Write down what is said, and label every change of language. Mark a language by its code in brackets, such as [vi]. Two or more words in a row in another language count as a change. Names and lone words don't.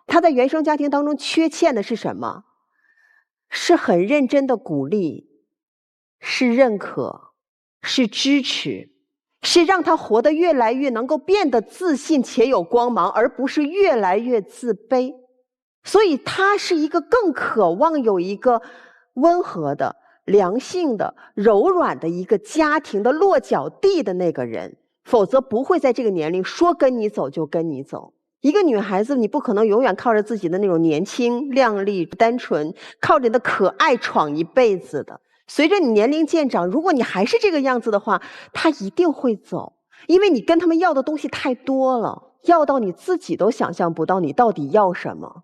[zh] 他在原生家庭當中缺欠的是什麼？是很認真的鼓勵，是認可，是支持，是讓他活得越來越能夠變得自信且有光芒，而不是越來越自卑。所以他是一個更渴望有一個溫和的、良性的、柔軟的一個家庭的落腳地的那個人，否則不會在這個年齡說跟你走就跟你走。一個女孩子，你不可能永遠靠着自己的那種年輕、靚麗、單純，靠着你的可愛闖一輩子的。隨着你年齡漸長，如果你還是這個樣子的話，他一定會走，因為你跟他們要的東西太多了，要到你自己都想象不到你到底要什麼。